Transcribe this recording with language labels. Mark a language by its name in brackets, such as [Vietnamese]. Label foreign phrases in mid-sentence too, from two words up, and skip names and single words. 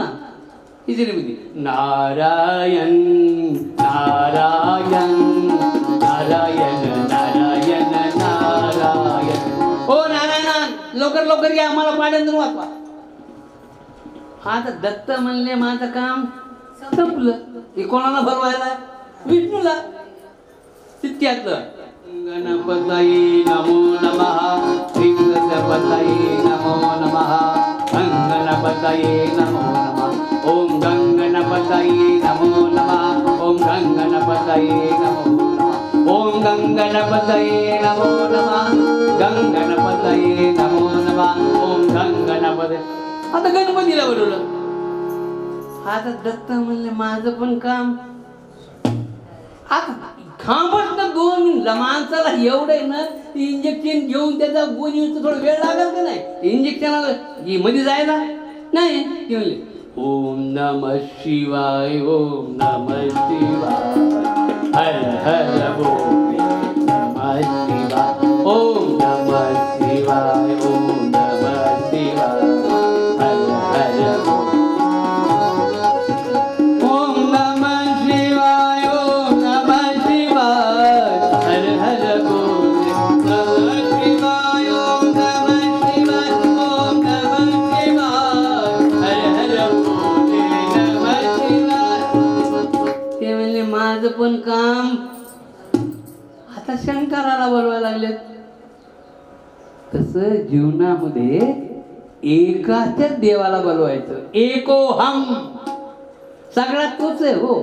[Marathi] हिजरीमध्ये नारायण नारायण नारायण नारायण नारायण. ओ नारायण, लवकर लवकर या, मला पाण्यातून वाचवा. आता दत्त म्हणले माझं काम संपलं. हे कोणाला भरवायला? विष्णूला. [Sanskrit] तितक्यातलं गणपतये नमो नमः. गणपतये नमो नमः. गणपतये नमो नमः. ओम गणपतये गणपतये नमो नमः ओम गंगणपतये नमो नमः गंगणपतये नमो नमः ओम गंगणपतये. [Marathi] आता गणपतीला बोलवलं. आता दत्त म्हणले माझं पण काम. आता खांबच ना दोन माणसाला एवढं आहे ना, इंजेक्शन घेऊन त्याचा गुण येऊन थोडा वेळ लागेल का नाही? इंजेक्शनाला मध्ये जायला नाही. ते म्हणले [Sanskrit] ओम नमः शिवाय ओम नमः शिवाय हर हर बोल नमः शिवाय ओम नमः शिवाय ओम नमः शिवाय हर हर बोल ओम नमः शिवाय ओम नमः शिवाय हर हर बोल नमः शिवाय ओम नमः शिवाय ओम नमः शिवाय हर हर बोल नमः शिवाय. [Marathi] ते म्हणले माझं पण काम. आता शंकराला बोलवायला लागलेत. तसं जीवनामध्ये एकाच्याच देवाला बोलवायचं. एकोहम. सगळ्यात तोच आहे हो.